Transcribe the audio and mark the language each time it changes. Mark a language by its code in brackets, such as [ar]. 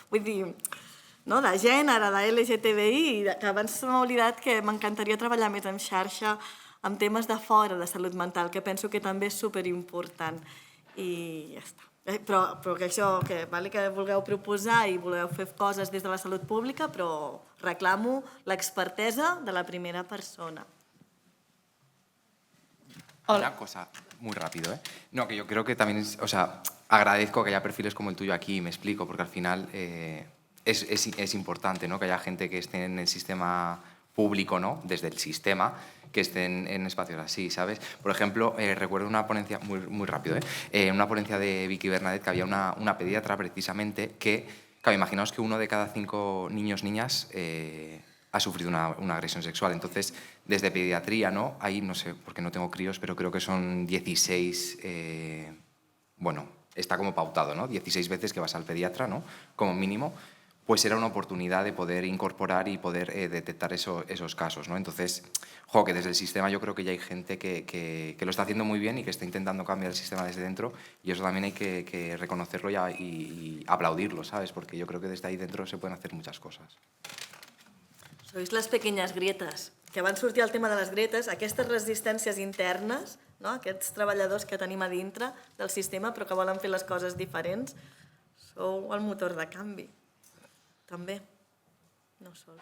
[ca] Vull dir, de gènere, de LGTBI, que abans m'he oblidat que m'encantaria treballar més en xarxa amb temes de fora de salut mental, que penso que també és superimportant. I ja està. Però que això, que vulgueu proposar i voleu fer coses des de la salut pública, però reclamo l'expertesa de la primera persona. [es] Una cosa muy rápido, No, que yo creo que también agradezco que haya perfiles como el tuyo aquí, y me explico, porque al final es importante, ¿no?, que haya gente que esté en el sistema público, ¿no?, desde el sistema, que estén en espacios así, ¿sabes? Por ejemplo, recuerdo una ponencia, muy rápido, una ponencia de Vicky Bernadette, que había una pediatra precisamente que Claro, imaginaos que 1 de cada 5 niños, niñas ha sufrido una agresión sexual. Entonces, desde pediatría, ¿no? Ahí, no sé, porque no tengo críos, pero creo que son 16, bueno, está como pautado, ¿no? 16 veces que vas al pediatra, ¿no? Como mínimo, pues era una oportunidad de poder incorporar y poder detectar esos casos, ¿no? Entonces, que desde el sistema yo creo que ya hay gente que lo está haciendo muy bien y que está intentando cambiar el sistema desde dentro, y eso también hay que reconocerlo y aplaudirlo, ¿sabes? Porque yo creo que desde ahí dentro se pueden hacer muchas cosas. [ca] Sois les pequeñes grietes, que van sortir el tema de les grietes, aquestes resistències internes, no? Aquests treballadors que tenim a dintre del sistema però que volen fer les coses diferents, sou el motor de canvi, també. No sol.